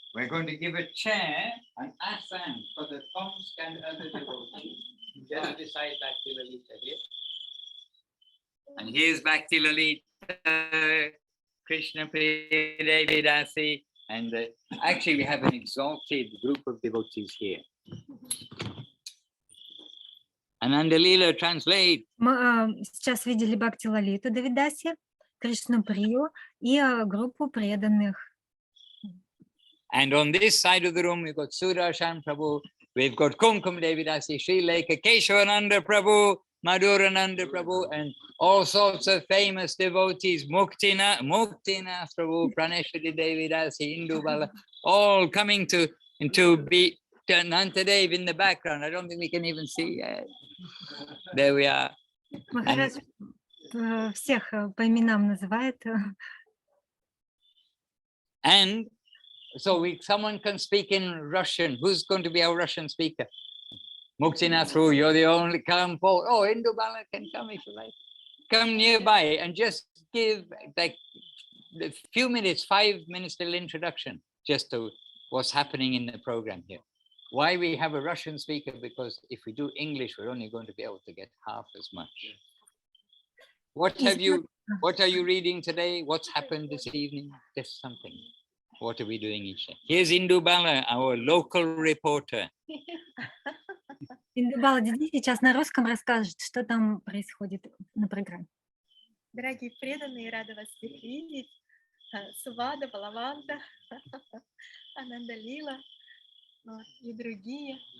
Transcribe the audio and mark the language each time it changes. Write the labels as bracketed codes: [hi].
[en] We're going to give a chair, an asan for the Tomsk and other devotees. Just beside Bhakti Lalita here. And here's Bhakti Lalita, Krishna Priya Devi Dasi, and actually we have an exalted group of devotees here. Ananda Leela, translate. [ru] Мы сейчас видели Бхакти Лалиту Давидаси, Кришну Прию и группу преданных. [en] And on this side of the room, we've got Sudarshan Prabhu, we've got Kumkum Devidasi, Sri Leka, Keshavananda Prabhu, Madhurananda Prabhu, and all sorts of famous devotees, Muktinath Prabhu, Praneshwari Devidasi, Indubala, all coming to be Nantadev in the background. I don't think we can even see. There we are. [ru] Махарадж всех по именам называет. [en] And so someone can speak in Russian. Who's going to be our Russian speaker? Muktinath Prabhu, you're the only, come forward. Oh, Indubala can come if you like. Come nearby and just give like a few minutes, 5 minutes little introduction just to what's happening in the program here. Why we have a Russian speaker? Because if we do English, we're only going to be able to get half as much. What are you reading today? What's happened this evening? Just something. What are we doing each day? Here's Indubala, our local reporter. [ru] Индубала Диди сейчас на русском расскажет, что там происходит на программе. Дорогие преданные, рада вас всех видеть. Сувада, Балаванта, Ананда Лила и другие.